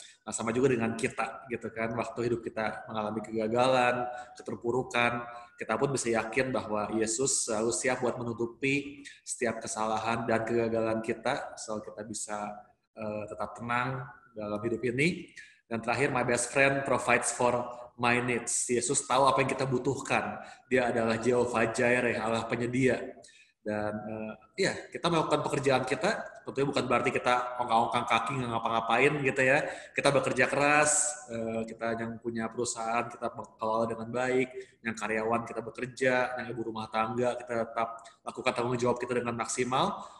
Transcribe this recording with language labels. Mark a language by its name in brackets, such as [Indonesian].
[Indonesian] Nah, sama juga dengan kita, gitu kan. Waktu hidup kita mengalami kegagalan, keterpurukan, kita pun bisa yakin bahwa Yesus selalu siap buat menutupi setiap kesalahan dan kegagalan kita, selalu kita bisa tetap tenang dalam hidup ini. Dan terakhir, [English] my best friend provides for my needs. [Indonesian] Yesus tahu apa yang kita butuhkan. Dia adalah Jehovah Jireh, Allah penyedia. Dan kita melakukan pekerjaan kita, tentunya bukan berarti kita ongkang-ongkang kaki nggak ngapa-ngapain gitu ya. Kita bekerja keras, kita yang punya perusahaan kita kelola dengan baik, yang karyawan kita bekerja, yang ibu rumah tangga kita tetap lakukan tanggung jawab kita dengan maksimal.